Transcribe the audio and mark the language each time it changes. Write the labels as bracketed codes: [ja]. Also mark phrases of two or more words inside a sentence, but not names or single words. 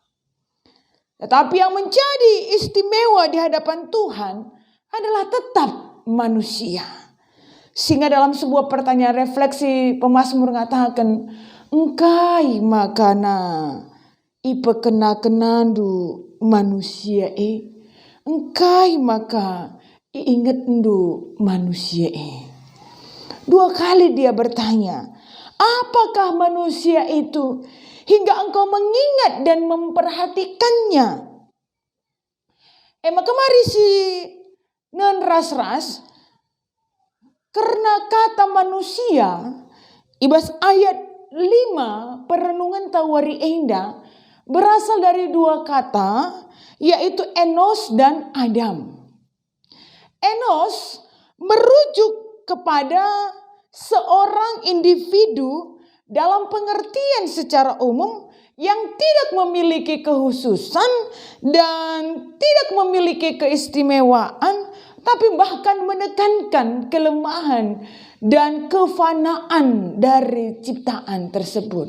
[id] Tetapi yang menjadi istimewa di hadapan Tuhan adalah tetap manusia. Sehingga dalam sebuah pertanyaan refleksi pemazmur mengatakan, [btx] engkai makana ipe kena-kenandu manusia engkai maka inget ndu manusia [id] Dua kali dia bertanya, apakah manusia itu hingga engkau mengingat dan memperhatikannya? Maka mari [btx] si non ras-ras [id] Karena kata manusia, ibas ayat 5 perenungan [btx] Tawari Enda [id] berasal dari dua kata, yaitu Enos dan Adam. Enos merujuk kepada seorang individu dalam pengertian secara umum yang tidak memiliki kekhususan dan tidak memiliki keistimewaan, tapi bahkan menekankan kelemahan dan kefanaan dari ciptaan tersebut.